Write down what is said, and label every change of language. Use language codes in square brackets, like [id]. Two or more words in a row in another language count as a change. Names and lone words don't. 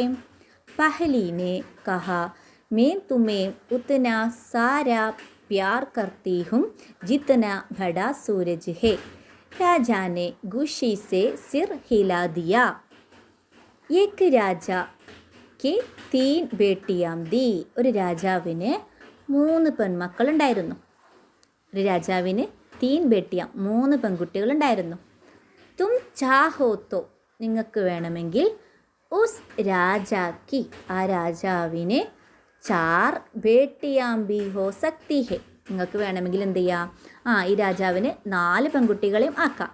[hi] पहली ने कहा, मैं तुम्हें उतना सारा प्यार करती हूँ जितना बड़ा सूरज है. राजा ने गुस्से से सिर हिला दिया. एक राजा के 3 बेटियां थी. [ml] ഒരു രാജാവിന് 3 പെൺമക്കളുണ്ടായിരുന്നു. ഒരു രാജാവിന് 3 ബേട്ടിയാ 3 പെൺകുട്ടികളുണ്ടായിരുന്നു. [hi] तुम चाहो तो, [ml] നിങ്ങൾക്ക് വേണമെങ്കിൽ [hi] उस राजा के, [ml] ആ രാജാവിന് 4 [hi] बेटियां भी हो सकती है, [ml] നിങ്ങൾക്ക് വേണമെങ്കിൽ എന്ത് ചെയ്യാം, ഈ രാജാവിന് 4 പെൺകുട്ടികളെയും ആക്കാം.